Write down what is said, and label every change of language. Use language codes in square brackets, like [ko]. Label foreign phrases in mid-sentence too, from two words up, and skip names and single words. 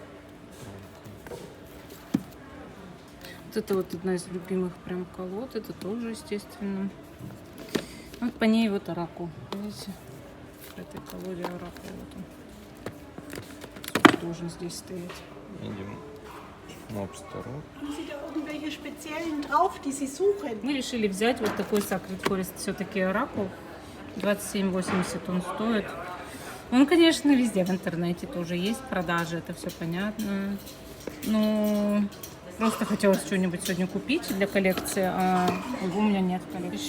[ru] Вот это вот одна из любимых прям колод. Это тоже, естественно. Вот по ней вот Оракул. Видите? В этой колоде Оракул. Вот он. Должен здесь стоять. Видим. Мобстарот. [de] Haben Sie da irgendwelche speziellen drauf, die Sie suchen? [ru] Мы решили взять вот такой Sacred Forest, все-таки Оракул. 27,80 он стоит. Он, конечно, везде в интернете тоже есть продажи, это все понятно. Но просто хотелось что-нибудь сегодня купить для коллекции, а его у меня нет в коллекции.